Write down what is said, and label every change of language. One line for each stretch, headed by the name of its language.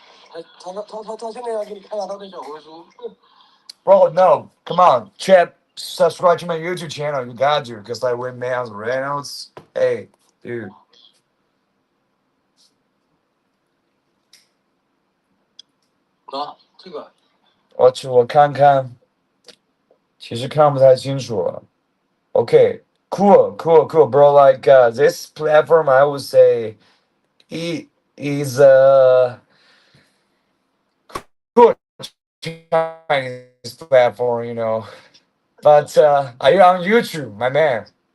Chinese: 他现在要给你看他的小红书。
English: Bro, no, come on, chat. Subscribe to my YouTube channel. You got to, because I win Miles Reynolds. Hey, dude.
Chinese: 啊，这个。我看看，其实看不太清楚了。
English: Okay, cool, bro. Like this platform, I would say, it is good Chinese platform, you know. But are you on YouTube, my man?